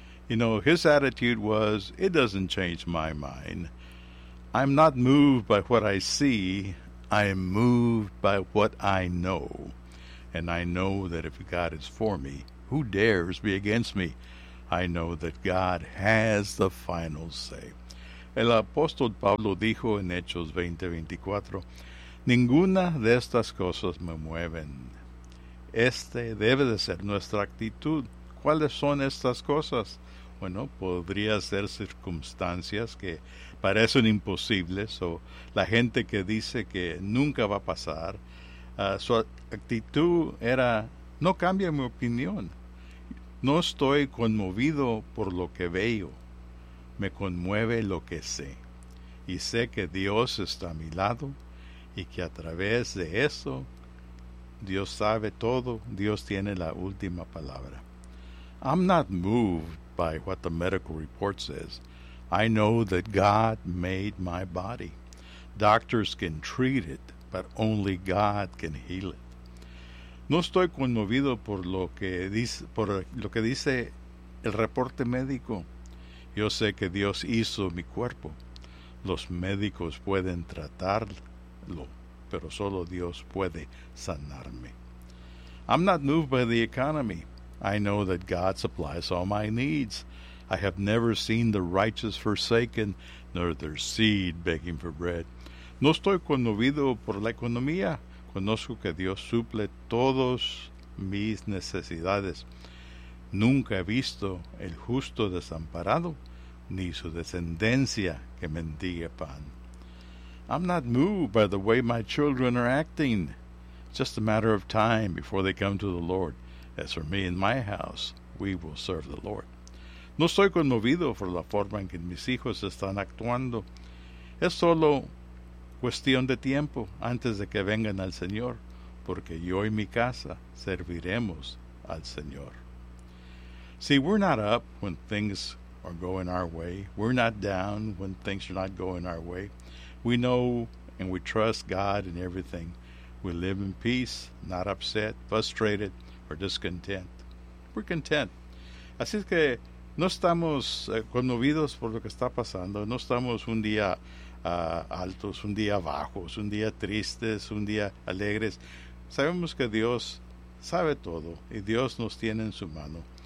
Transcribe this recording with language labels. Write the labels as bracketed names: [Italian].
[English] You know, his attitude was, it doesn't change my mind. I'm not moved by what I see. I am moved by what I know. And I know that if God is for me, who dares be against me? I know that God has the final say. [Spanish] El apóstol Pablo dijo en Hechos 20:24, "Ninguna de estas cosas me mueven." Este debe de ser nuestra actitud. ¿Cuáles son estas cosas? Bueno, podría ser circunstancias que parecen imposibles, o la gente que dice que nunca va a pasar. Su actitud era, no cambia mi opinión. No estoy conmovido por lo que veo. Me conmueve lo que sé. Y sé que Dios está a mi lado y que a través de eso, Dios sabe todo. Dios tiene la última palabra. [English] I'm not moved by what the medical report says. I know that God made my body. Doctors can treat it, but only God can heal it. [Spanish] No estoy conmovido por lo que dice el reporte médico. Yo sé que Dios hizo mi cuerpo. Los médicos pueden tratarlo, pero solo Dios puede sanarme. [English] I'm not moved by the economy. I know that God supplies all my needs. I have never seen the righteous forsaken, nor their seed begging for bread. [Spanish] No estoy conmovido por la economía. Conozco que Dios suple todas mis necesidades. Nunca he visto el justo desamparado, ni su descendencia que mendiga pan. [English] I'm not moved by the way my children are acting. It's just a matter of time before they come to the Lord. As for me and my house, we will serve the Lord. [Spanish] No estoy conmovido por la forma en que mis hijos están actuando. Es solo cuestión de tiempo antes de que vengan al Señor, porque yo y mi casa serviremos al Señor. [English] See, we're not up when things are going our way. We're not down when things are not going our way. We know and we trust God in everything. We live in peace, not upset, frustrated, or discontent. We're content. [Spanish] Así es que no estamos conmovidos por lo que está pasando. No estamos un día altos, un día bajos, un día tristes, un día alegres. Sabemos que Dios sabe todo y Dios nos tiene en su mano.